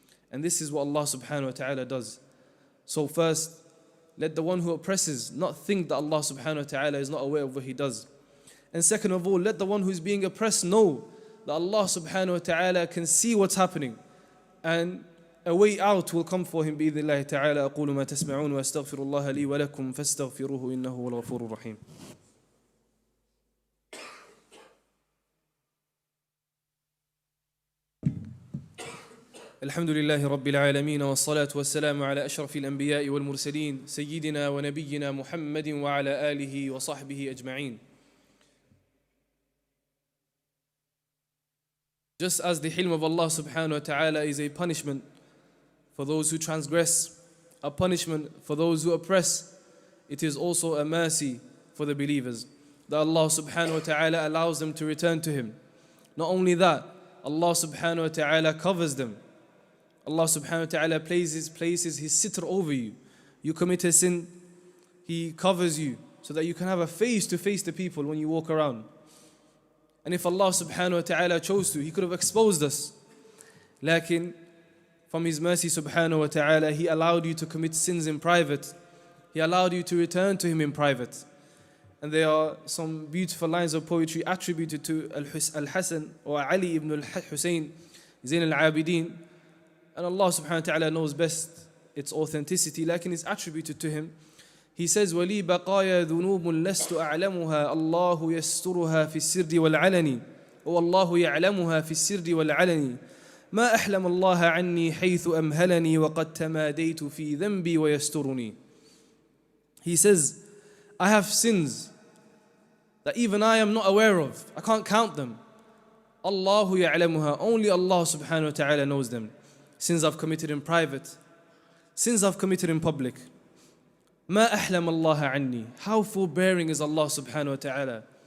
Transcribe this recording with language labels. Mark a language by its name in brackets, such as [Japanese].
[English] And this is what Allah subhanahu wa ta'ala does. So first, let the one who oppresses not think that Allah subhanahu wa ta'ala is not aware of what he does. And second of all, let the one who is being oppressed know that Allah subhanahu wa ta'ala can see what's happening. And a way out will come for him [Arabic] بإذن الله تعالى. أقول ما تسمعون وأستغفر الله لي ولكم فاستغفروه إنه هو الغفور الرحيم. الحمد لله رب العالمين والصلاة والسلام على أشرف الأنبياء والمرسلين سيدنا ونبينا محمد وعلى آله وصحبه أجمعين. [English] Just as the hilm of Allah subhanahu wa ta'ala is a punishment for those who transgress, a punishment for those who oppress, it is also a mercy for the believers that Allah subhanahu wa ta'ala allows them to return to Him. Not only that, Allah subhanahu wa ta'ala covers them. Allah subhanahu wa ta'ala places His sitr over you. You commit a sin, He covers you so that you can have a face to face the people when you walk around. And if Allah subhanahu wa ta'ala chose to, He could have exposed us. Lakin, from His mercy subhanahu wa ta'ala, He allowed you to commit sins in private. He allowed you to return to Him in private. And there are some beautiful lines of poetry attributed to Al-Hasan or Ali ibn al-Husayn, Zayn al-Abidin. And Allah subhanahu wa ta'ala knows best its authenticity, lakin it's attributed to him. He says, [Arabic] وَلِي بَقَايَا ذُنُوبٌ لَسْتُ أَعْلَمُهَا اللَّهُ يَسْتُرُهَا فِي السِّرِّ وَالْعَلَنِ وَاللَّهُ يَعْلَمُهَا فِي السِّرِّ وَالْعَلَنِ ما أحلم الله عني حيث أمهلني وقد تماديت في ذنبي ويسترني. [English] He says, I have sins that even I am not aware of. I can't count them. [Arabic] Allahu ya'lamuha. [English] Only Allah subhanahu wa ta'ala knows them. Sins I've committed in private, sins I've committed in public. [Arabic] ما أحلم الله عني. [English] How forbearing is Allah subhanahu wa ta'ala.